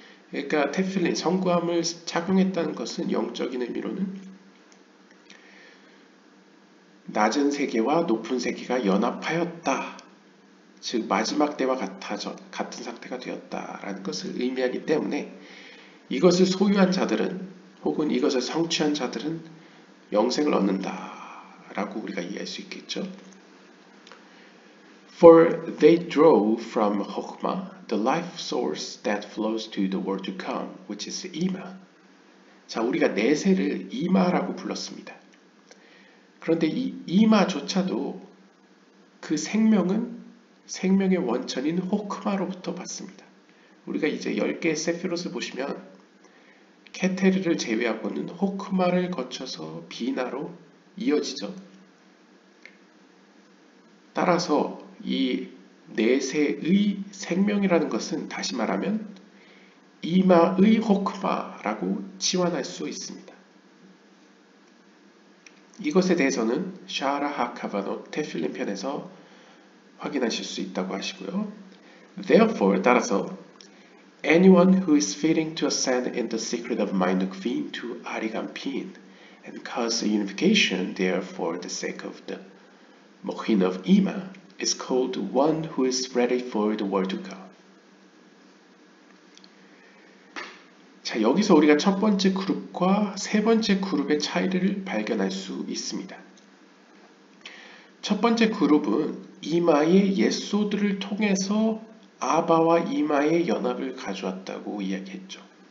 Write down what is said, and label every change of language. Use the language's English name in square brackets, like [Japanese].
[Korean] 그러니까 테필린, 성구함을 착용했다는 것은 영적인 의미로는 낮은 세계와 높은 세계가 연합하였다. 즉 마지막 때와 같은 상태가 되었다라는 것을 의미하기 때문에 이것을 소유한 자들은 혹은 이것을 성취한 자들은 영생을 얻는다라고 우리가 이해할 수 있겠죠. [English] For they draw from Chokhmah the life source that flows to the world to come, which is Ima. [Korean] 자, 우리가 내세를 이마라고 불렀습니다. 그런데 이 이마조차도 그 생명의 원천인 호크마로부터 받습니다. 우리가 이제 10개의 세피롯을 보시면 케테르를 제외하고는 호크마를 거쳐서 비나로 이어지죠. 따라서 이 내세의 생명이라는 것은 다시 말하면 이마의 호크마라고 치환할 수 있습니다. 이것에 대해서는 샤라 하카바노 테필린 편에서 확인하실 수 있다고 하시고요. [English] Therefore, [Korean] 따라서 [English] anyone who is fitting to ascend in the secret of Mainukvin to Arigampin and cause a unification there for the sake of the Mochin of Ima is called one who is ready for the world to come. [Korean] 자, 여기서 우리가 첫 번째 그룹과 세 번째 그룹의 차이를 발견할 수 있습니다. 첫 번째 그룹은 이마의 옛소들을 통해서 아바와 이마의 연합을 가져왔다고 이야기했죠.